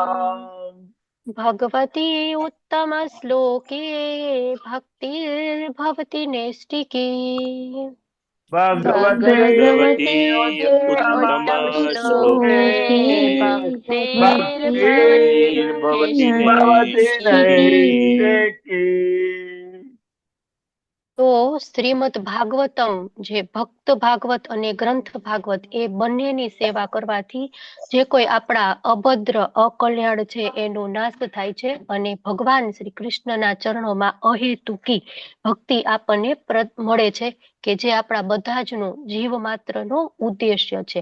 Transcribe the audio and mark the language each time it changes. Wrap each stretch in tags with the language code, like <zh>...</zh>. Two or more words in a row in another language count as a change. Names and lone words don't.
<sa>भगवती उत्तमश्लोके भक्तिर्भवति नैष्टिकी भगवती उत्तमश्लोके भक्तिर्भवति नैष्टिकी।</sa> <gu>તો શ્રીમદ ભાગવતમ જે ભક્ત ભાગવત અને ગ્રંથ ભાગવત એ બંનેની સેવા કરવાથી જે કોઈ આપણા અભદ્ર અકલ્યાણ છે એનો નાશ થાય છે અને ભગવાન શ્રી કૃષ્ણના ચરણોમાં અહેતુકી ભક્તિ આપણને મળે છે કે જે આપણા બધા જનો જીવ માત્રનો ઉદ્દેશ્ય છે.</gu>